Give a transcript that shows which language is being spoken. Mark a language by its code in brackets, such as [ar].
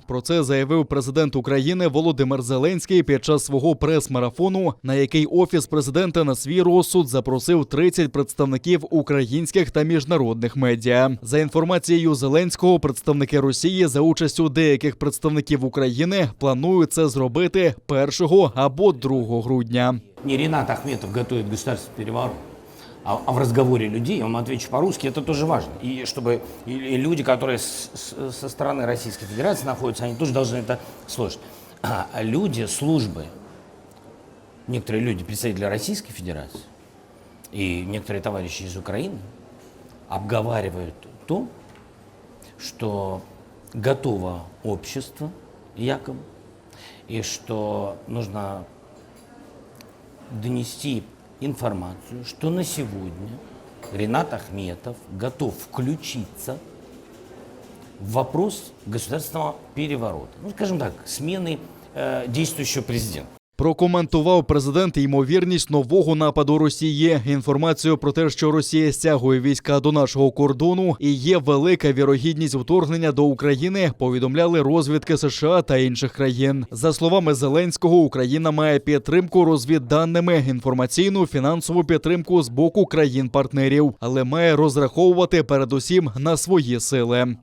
[uk] Про це заявив президент України Володимир Зеленський під час свого прес-марафону, на який Офіс президента на свій розсуд запросив 30 представників українських та міжнародних медіа. За інформацією Зеленського, представники Росії за участю деяких представників України планують це зробити 1 або 2 грудня. [ru] Не Ринат Ахметов готовит государственный переворот, а в разговоре людей, я вам отвечу по-русски, это тоже важно. И чтобы и люди, которые со стороны Российской Федерации находятся, они тоже должны это слышать. А люди, службы, некоторые люди, представители Российской Федерации и некоторые товарищи из Украины обговаривают то, что готово общество, якобы, и что нужно донести информацию, что на сегодня Ринат Ахметов готов включиться в вопрос государственного переворота. Ну, скажем так, смены действующего президента. [uk] Прокоментував президент ймовірність нового нападу Росії. Інформацію про те, що Росія стягує війська до нашого кордону і є велика вірогідність вторгнення до України, повідомляли розвідки США та інших країн. За словами Зеленського, Україна має підтримку розвідданими, інформаційну, фінансову підтримку з боку країн-партнерів, але має розраховувати передусім на свої сили.